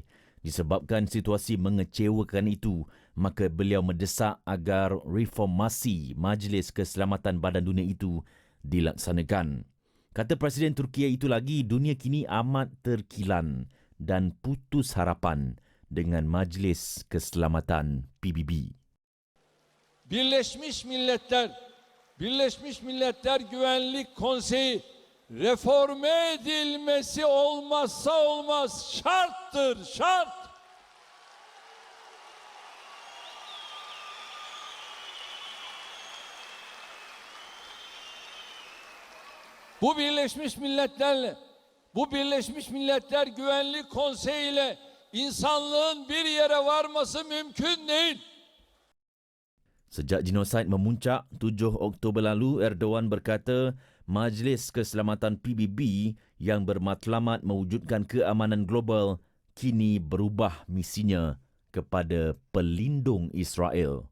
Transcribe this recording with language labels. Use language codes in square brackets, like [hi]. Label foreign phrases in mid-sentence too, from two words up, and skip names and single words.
[ms] Disebabkan situasi mengecewakan itu, maka beliau mendesak agar reformasi Majlis Keselamatan Badan Dunia itu dilaksanakan. Kata Presiden Turki itu lagi, dunia kini amat terkilan dan putus harapan dengan Majlis Keselamatan PBB. [tr] Birleşmiş Milletler Güvenlik Konseyi reforme edilmesi olmazsa olmaz, şarttır, şart. Bu Birleşmiş Milletler Güvenlik Konseyi ile İnsanlığın bir yere varması mümkün değil. [ms] Sejak genosid memuncak 7 Oktober lalu, Erdogan berkata Majlis Keselamatan PBB yang bermatlamat mewujudkan keamanan global kini berubah misinya kepada pelindung Israel.